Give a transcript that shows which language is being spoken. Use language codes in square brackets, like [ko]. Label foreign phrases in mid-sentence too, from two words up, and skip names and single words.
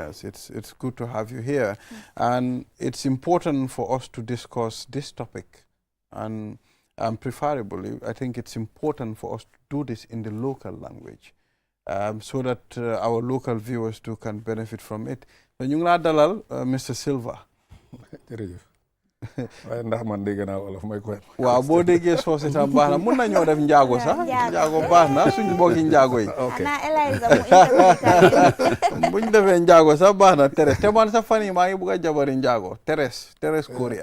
[en] Yes, it's good to have you here. And it's important for us to discuss this topic. And preferably, I think it's important for us to do this in the local language so that our local viewers too can benefit from it. So, [wo] ñu ngi laa dalal Mr. Silva. Jërëjëf. waaye ndax man dégg naa wolof mooy quoi. waaw boo déggee soose tam baax na mun nañoo def njaago sax. njaago baax na suñu mbokki njaago yi. ok buñ defee njaago sax baax na Teres te man sax fan yi maa ngi bugg a jabari njaago Teres Korea.